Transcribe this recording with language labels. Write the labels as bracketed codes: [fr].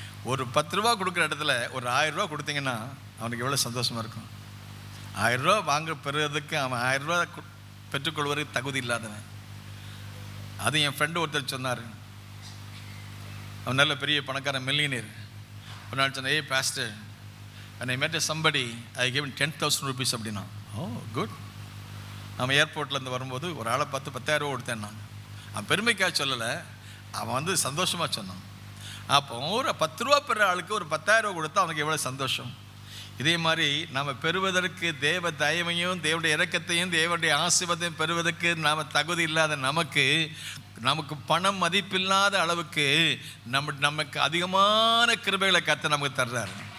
[ta] ஒரு 10 ரூபா கொடுக்குற இடத்துல ஒரு 1000 ரூபா கொடுத்தீங்கன்னா அவனுக்கு எவ்வளோ சந்தோஷமாக இருக்கும். 1000 ரூபா பெறுறதுக்கு அவன் 1000 ரூபா பெற்றுக்கொள்வதற்கு தகுதி இல்லாதவன். அது என் ஃப்ரெண்டு ஒருத்தர் சொன்னார். அவன் நல்ல பெரிய பணக்காரன், மில்லியனியர். ஒரு நாள் சொன்ன, ஏய் pastor, [en] when I met somebody I gave him 10,000 rupees [ta] அப்படின்னா. [en] Oh good. [ta] நம்ம ஏர்போர்ட்லேருந்து வரும்போது ஒரு ஆளை பார்த்து 10,000 ரூபா கொடுத்தேன். அவன் பெருமைக்காக சொல்லலை, அவன் வந்து சந்தோஷமாக சொன்னான். அப்போ ஒரு 10 ரூபா பெற ஆளுக்கு ஒரு 10,000 ரூபா கொடுத்தா அவனுக்கு எவ்வளோ சந்தோஷம். இதே மாதிரி நாம் பெறுவதற்கு தேவ தயவையும் தேவனுடைய இரக்கத்தையும் தேவனுடைய ஆசீர்வாதத்தையும் பெறுவதற்கு நாம் தகுதி இல்லாத நமக்கு பணம் மதிப்பில்லாத அளவுக்கு நமக்கு அதிகமான கிருபைகளை கர்த்தர் நமக்கு தர்றாரு.